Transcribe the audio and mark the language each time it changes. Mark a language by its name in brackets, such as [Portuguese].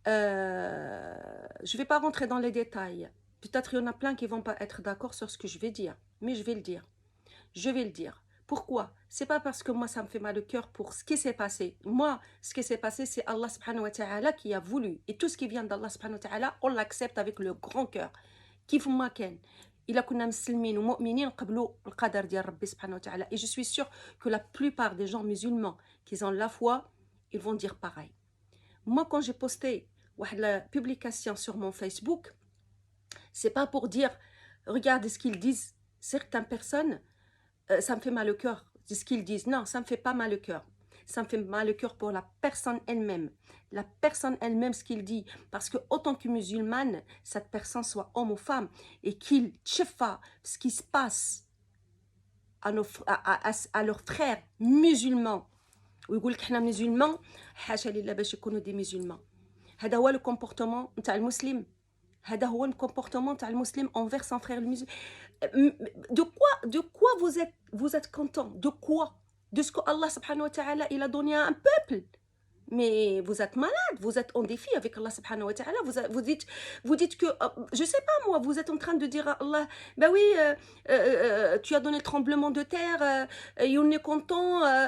[French] Je ne vais pas rentrer dans les détails. Peut-être il y en a plein qui ne vont pas être d'accord sur ce que je vais dire, mais je vais le dire. Pourquoi? C'est pas parce que moi ça me fait mal au cœur pour ce qui s'est passé. Moi, ce qui s'est passé, c'est Allah subhanahu wa ta'ala qui a voulu. Et tout ce qui vient d'Allah subhanahu wa ta'ala, on l'accepte avec le grand cœur. [Arabic] كيف ما كان إلا كنا مسلمين ومؤمنين نقبلوا القدر ديال ربي سبحانه وتعالى. [French] Et je suis sûre que la plupart des gens musulmans qui ont la foi, ils vont dire pareil. Moi, quand j'ai posté la publication sur mon Facebook, c'est pas pour dire regardez ce qu'ils disent certaines personnes, ça me fait mal au cœur de ce qu'ils disent. Non, ça me fait pas mal au cœur. Ça me fait mal au cœur pour la personne elle-même. La personne elle-même, ce qu'il dit. Parce que autant que musulmane, cette personne soit homme ou femme, et qu'il tchefa ce qui se passe à leurs frères musulmans. [Arabic] ويقول لك حنا musulmans, حاشا لله باش يكونوا [French] des musulmans. [Arabic] هذا هو [French] le comportement [Arabic] نتاع المسلم. هذا هو [French] le comportement [Arabic] نتاع المسلم [French] envers son frère le musulman. De quoi vous êtes content? De quoi? De ce que Allah subhanahu wa ta'ala il a donné à un peuple. Mais vous êtes malade, vous êtes en défi avec Allah subhanahu wa ta'ala. Vous dites que, je sais pas moi, vous êtes en train de dire à Allah, ben oui, tu as donné le tremblement de terre, et on est content.